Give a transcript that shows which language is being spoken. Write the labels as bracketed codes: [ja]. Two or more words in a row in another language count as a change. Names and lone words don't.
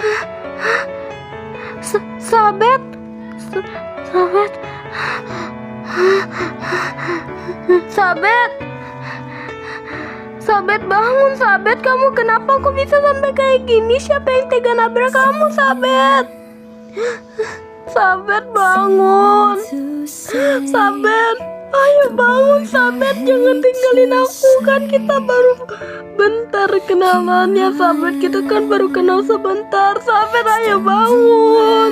[id] Sabet. Sabet. Sabet. Sabet, bangun Sabet. Kamu kenapa kok bisa sampai kayak gini? Siapa yang tega nabrak kamu, Sabet? Sabet, bangun. Sabet, ayo bangun Sabet. Jangan tinggalin aku. Kan kita baru bentar kenalannya, Sabet. Kita kan baru kenal sebentar. Sabet, ayo bangun.